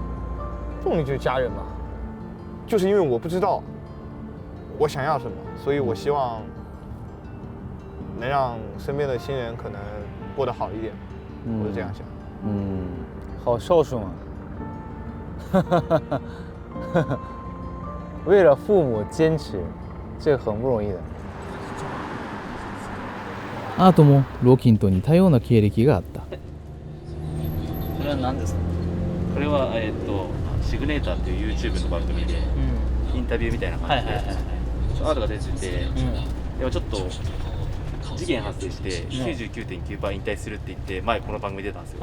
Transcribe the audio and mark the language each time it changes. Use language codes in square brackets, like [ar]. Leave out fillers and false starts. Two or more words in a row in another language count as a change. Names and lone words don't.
[zh] 动力就是家人吧，就是因为我不知道我想要什么，所以我希望能让身边的亲人可能过得好一点，我是这样想。好孝顺啊！为了父母坚持，这个很不容易的。 [ja] アートもローキンと似たような経歴があった。これは何ですか？これはシグネーターっていう YouTube の番組でインタビューみたいな感じでアートが出てて、でもちょっと事件発生して 99.9% 引退するって言って前この番組出たんですよ。